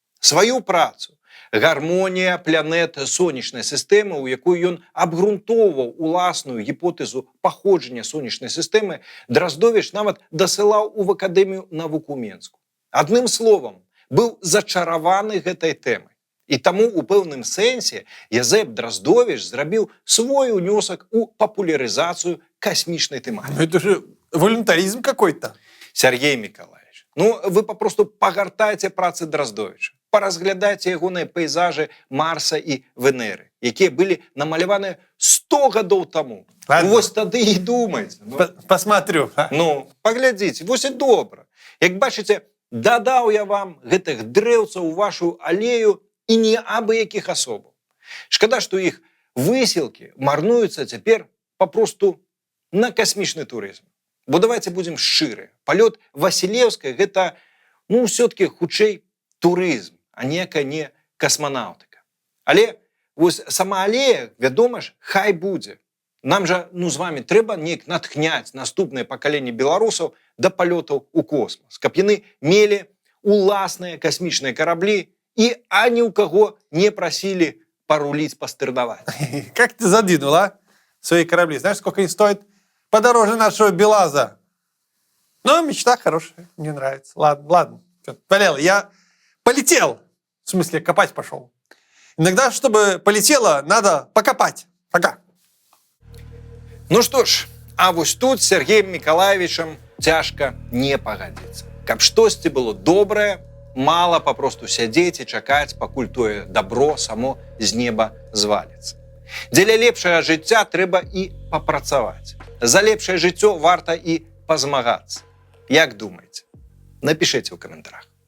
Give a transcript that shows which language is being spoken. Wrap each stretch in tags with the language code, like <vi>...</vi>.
<be>Сваю працу «Гармонія планет сонечнай сістэмы», у якой ён абгрунтоўваў уласную гіпотэзу паходжання сонечнай сістэмы, Драздовіч нават дасылаў у Акадэмію навук у Менску. Адным словам, быў зачараваны гэтай тэмай. І таму у пэўным сэнсе Язэп Драздовіч зрабіў свой унёсак у папулярызацыю касмічнай тэматыкі.</be> <ru>Ну это же волюнтаризм какой-то.</ru> <be>Сергей Миколаевич, ну вы попросту пагартайце працы Драздовіча, паразглядайце ягоныя пейзажы Марса і Венеры, якія былі намаляваны 100 гадоў таму. Вось тады і думайце.</be> <ru>Посмотрю.</ru> <be>Ну, паглядзіце, вось і добра. Як бачыце, дадаў я вам гэтых дрэўцаў у вашу алею і не абы якіх асобаў. Шкада, што іх высілкі марнуюцца цяпер папросту на касмічны турызм. Бо</be> <ru>давайте будем</ru> <be>шчыры. Палёт Васілеўскай гэта, ну, ўсё-таки хутчэй турызм, а некая не касманаўтыка. Але вось сама алея, вядома ж, хай будзе. Нам жа, ну, з вами трэба неяк натхняць наступнае пакаленне беларусаў да палётаў у космос, каб яны мелі уласныя касмічныя караблі і ані ў каго не прасілі паруліць, пастырдаваць.</be> <ru>Как ты задвинул, а? Свои корабли. Знаешь, сколько они стоят? Подороже нашего БелАЗа. Но мечта хорошая, мне нравится. Ладно, ладно. Болело. Я полетел. В смысле, копать пошел. Иногда, чтобы полетело, надо покопать. Пока. Ну что ж,</ru> <be>а вось тут с Сергеем Миколаевичем цяжка не пагадзіцца. Каб штосьці было добрае, мала папросту сядзець і чакаць, пакуль тое дабро само з неба зваліцца. Дзеля лепшага жыцця трэба і папрацаваць. За лепшае жыццё варта і пазмагацца. Як думаеце? Напішыце ў каментарах.</be>